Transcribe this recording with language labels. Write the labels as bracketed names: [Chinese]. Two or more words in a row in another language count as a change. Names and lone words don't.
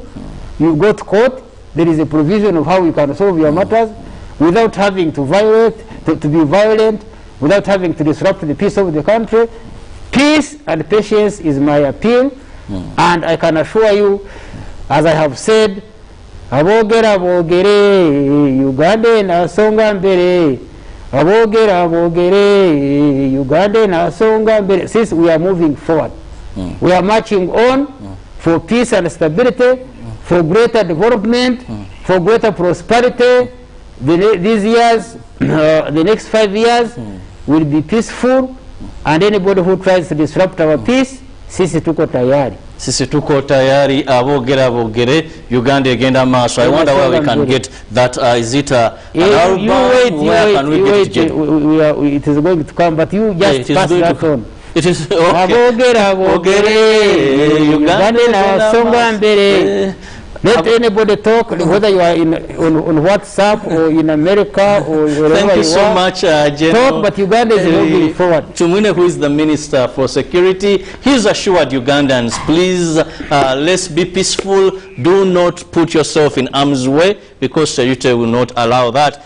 [English] You go to court. There is a provision of how you can solve your matters without having to be violent, without having to disrupt the peace of the country. Peace and patience is my appeal, and I can assure you, as I have said, [Ganda] abogera Uganda nasonga mbere, abogera Uganda nasonga mbere. [English] Since we are moving forward, we are marching on for peace and stability, for greater development, for greater prosperity. These years, the next 5 years will be peaceful, and anybody who tries to disrupt our peace, [Swahili] sisi tuko tayari. Sisi tuko tayari, [Ganda] abogere Uganda egenda maaso. [English] I wonder where we can get that. Is it an album? Where can we get it? It is going to come, but you just pass that on. It is okay. [Ganda] Abogere Uganda nasonga mbere. [English] Let anybody talk, whether you are on WhatsApp or in America or wherever Thank you so much, General. Talk, but Uganda is moving forward. Tumwine, who is the Minister for Security, he's assured Ugandans, please, let's be peaceful. Do not put yourself in harm's way, because Sayute will not allow that.